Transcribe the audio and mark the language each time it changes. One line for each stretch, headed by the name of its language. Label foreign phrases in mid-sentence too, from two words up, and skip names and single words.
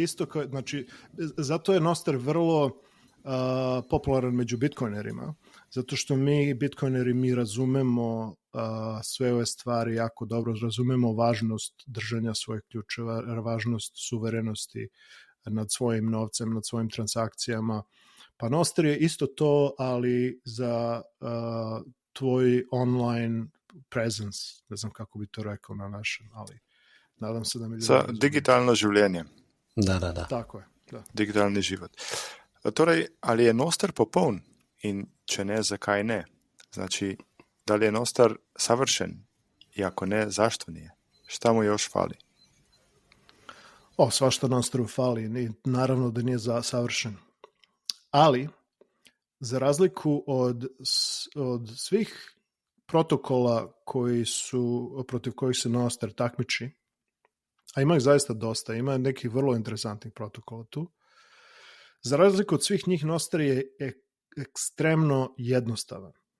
Serbian: Isto kao, znači, zato je Nostr vrlo popularan među bitcoinerima, zato što mi bitcoineri mi razumemo sve ove stvari jako dobro, razumemo važnost držanja svojih ključeva, važnost suverenosti nad svojim novcem, nad svojim transakcijama. Pa Nostr je isto to, ali za tvoj
English: online presence,
Serbian: ne znam kako bi to rekao na našem, ali nadam se da mi...
Slovenian: Za digitalno življenje.
Serbian: Da. Tako je, da. Digitalni život.
Slovenian: Torej, ali je Nostr popoln in če ne, zakaj ne?
Serbian: Znači, da li je Nostr savršen i ako ne, zašto nije? Šta mu još fali? Svašta Nostru fali, naravno da nije savršen. Ali, za razliku od svih protokola protiv kojih se Nostr takmiči, a ima ih zaista dosta, ima nekih vrlo interesantnih protokola tu, za razliku od svih njih Nostr je ekstremno jednostavan.